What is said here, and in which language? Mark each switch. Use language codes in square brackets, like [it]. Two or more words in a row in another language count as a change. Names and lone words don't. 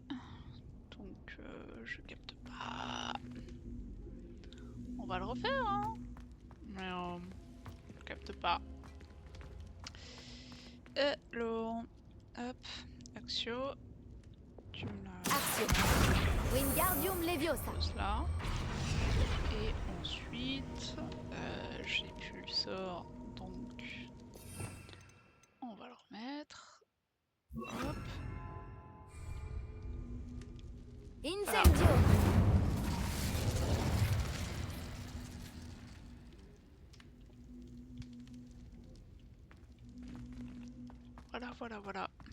[fr] Donc je capte pas. On va le refaire hein. Mais je capte pas. Alors, hop, Axio. Tu me la... Axio. Wingardium Leviosa. Pose là. Et ensuite, j'ai plus le sort, donc on va le remettre. Hop. Incendio. Voilà, voilà, voilà.